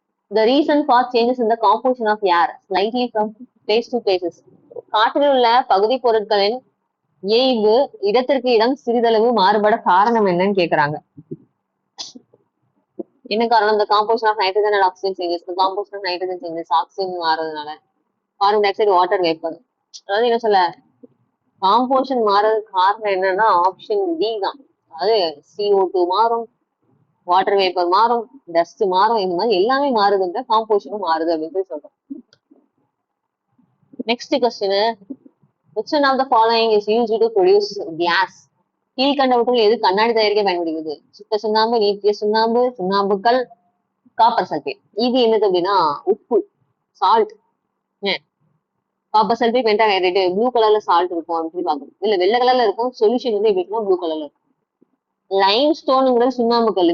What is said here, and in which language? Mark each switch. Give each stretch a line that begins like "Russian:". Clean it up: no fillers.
English: The reason for changes in the composition of air slightly from place to places.
Tamil: காற்றில் உள்ள பகுதி பொருட்களின் ஏய்வு இடத்திற்கு இடம் சிறிதளவு மாறுபட காரணம் என்னன்னு கேக்குறாங்க. என்ன காரணம்? இந்த
English: Composition of nitrogen and oxygen changes. Composition of nitrogen changes, oxygen
Tamil: மாறதுனால,
English: Carbon dioxide, water vapour.
Tamil: அதாவது என்ன சொல்ல, காம்போசிஷன் மாறதுக்கு காரணம் என்னன்னா ஆப்ஷன் டி தான். அதாவது CO2 மாறும், வாட்டர் வேப்பர் மாறும், டஸ்ட் மாறும், இந்த மாதிரி எல்லாமே மாறுதுன்ற காம்போசிஷனும் மாறுது அப்படின்னு சொல்றோம்.
English: Next question, which one of the following is used to produce glass?
Tamil: கீழ்கண்டவற்றில் எது கண்ணாடி தயாரிக்க பயன்படுகிறது? சுத்த சுண்ணாம்பு, நீக்கிய சுண்ணாம்பு, சுண்ணாம்புக்கல், காப்பர் சல்பேட். இது என்னது அப்படின்னா உப்பு, salt. Copper sulphate, pentahydrate, blue கலர்ல சால்ட் இருக்கும் அப்படின்னு சொல்லி பார்க்கணும். இல்ல வெள்ளை கலர்ல இருக்கும், சொல்யூஷன் வந்து எப்படி இருக்குன்னா ப்ளூ கலர்ல இருக்கும். லைம் ஸ்டோனுங்கிறது சுண்ணாம்புக்கல்.